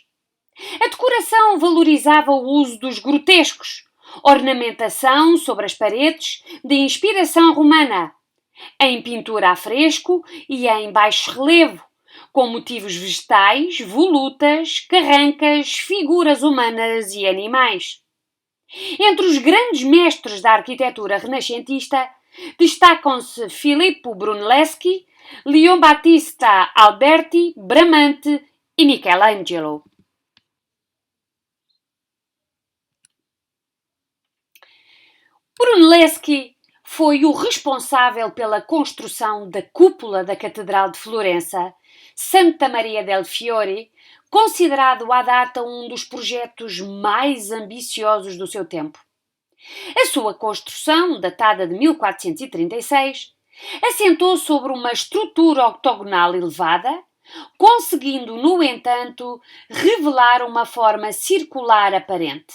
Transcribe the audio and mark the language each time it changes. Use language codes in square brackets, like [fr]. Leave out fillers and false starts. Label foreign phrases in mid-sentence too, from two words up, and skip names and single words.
[pt] A decoração valorizava o uso dos grotescos, ornamentação sobre as paredes de inspiração romana, em pintura a fresco e em baixo relevo, com motivos vegetais, volutas, carrancas, figuras humanas e animais. Entre os grandes mestres da arquitetura renascentista destacam-se Filippo Brunelleschi, Leon Battista Alberti, Bramante e Michelangelo. Brunelleschi foi o responsável pela construção da cúpula da Catedral de Florença, Santa Maria del Fiore, considerado à data um dos projetos mais ambiciosos do seu tempo. A sua construção, datada de 1436, assentou sobre uma estrutura octogonal elevada, conseguindo, no entanto, revelar uma forma circular aparente.